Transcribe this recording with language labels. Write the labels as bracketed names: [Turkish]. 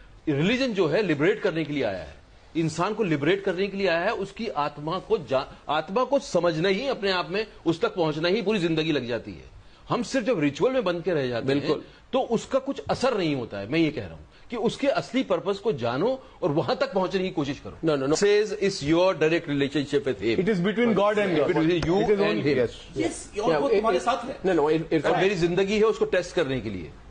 [Urdu] Religion جو ہے liberate کرنے کے لیے آیا ہے, انسان کو لبریٹ کرنے کے لیے آیا ہے. اس کی آتما کو سمجھنا ہی, اپنے آپ میں اس تک پہنچنا ہی پوری زندگی لگ جاتی ہے. ہم صرف جب ریچول میں بند کے رہ جاتے ہیں تو اس کا کچھ اثر نہیں ہوتا ہے. میں یہ کہہ رہا ہوں کہ اس کے اصلی پرپز کو جانو اور وہاں تک پہنچنے کی کوشش کرو. [English] No. Says it's your direct relationship with him. It is between God and God. Between you and him. Yes, [Urdu] اور وہ تمہارے ساتھ ہے. [English] No, it's [Urdu] اور میری زندگی ہے اس کو ٹیسٹ کرنے کے لیے.